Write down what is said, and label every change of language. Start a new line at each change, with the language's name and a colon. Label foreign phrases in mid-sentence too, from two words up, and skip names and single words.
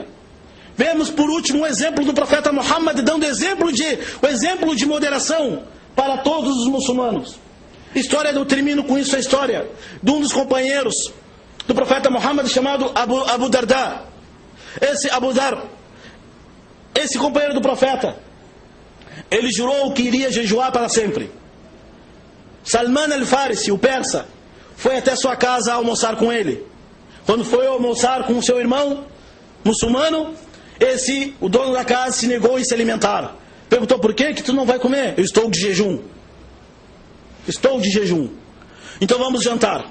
Portuguese: Vemos por último o exemplo do profeta Muhammad, dando o exemplo de moderação para todos os muçulmanos. Eu termino com isso a história de um dos companheiros do profeta Muhammad, chamado Abu Darda. Esse companheiro do profeta, ele jurou que iria jejuar para sempre. Salman al-Farisi, o persa, foi até sua casa almoçar com ele. Quando foi almoçar com seu irmão muçulmano, o dono da casa se negou em se alimentar. Perguntou: por que tu não vai comer? Eu estou de jejum. Estou de jejum. Então vamos jantar.